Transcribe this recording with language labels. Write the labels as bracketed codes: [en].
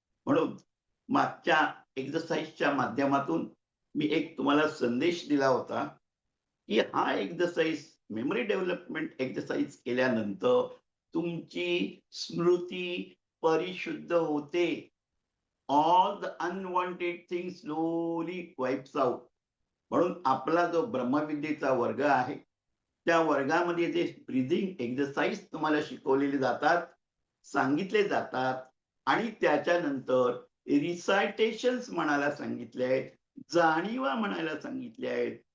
[mr] म्हणून मागच्या एक्सरसाइजच्या माध्यमातून मी एक तुम्हाला संदेश दिला होता, की हा एक्सरसाइज मेमरी डेव्हलपमेंट एक्सरसाइज केल्यानंतर तुमची स्मृती परिशुद्ध होते. [en] All the unwanted things slowly wipes out. [mr] म्हणून आपला जो ब्रह्मविद्येचा वर्ग आहे, त्या वर्गामध्ये जे ब्रीथिंग एक्सरसाइज तुम्हाला शिकवलेले जातात, सांगितले जातात आणि त्याच्यानंतर रिसायटेशन्स म्हणायला सांगितले आहेत, जाणीवा म्हणायला सांगितल्या आहेत.